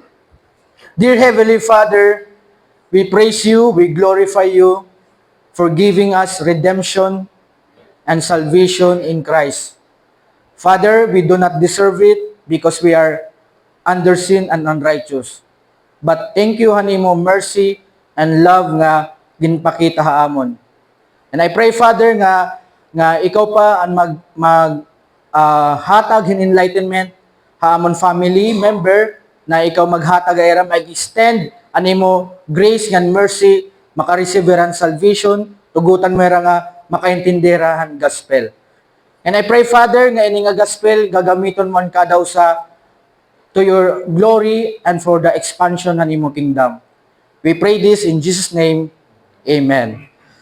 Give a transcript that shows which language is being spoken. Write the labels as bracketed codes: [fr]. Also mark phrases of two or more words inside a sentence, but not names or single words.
[en] Dear Heavenly Father, we praise You, we glorify You for giving us redemption and salvation in Christ. Father, we do not deserve it because we are under sin and unrighteous. But thank You, hanimo mercy and love [war] nga ginpakita haamon. [en] And I pray, Father, [war] nga Ikaw pa ang hatag hin enlightenment haamon family member na Ikaw maghatag ayra mag-extend animo [en] grace and mercy [war] makareceiveran salvation tugutan mo nga makaintinderahan gospel. [en] And I pray, Father, [war] nga ini nga gospel gagamiton mo kada usa [en] to Your glory and for the expansion [war] ng imo kingdom. [en] We pray this in Jesus' name. Amen.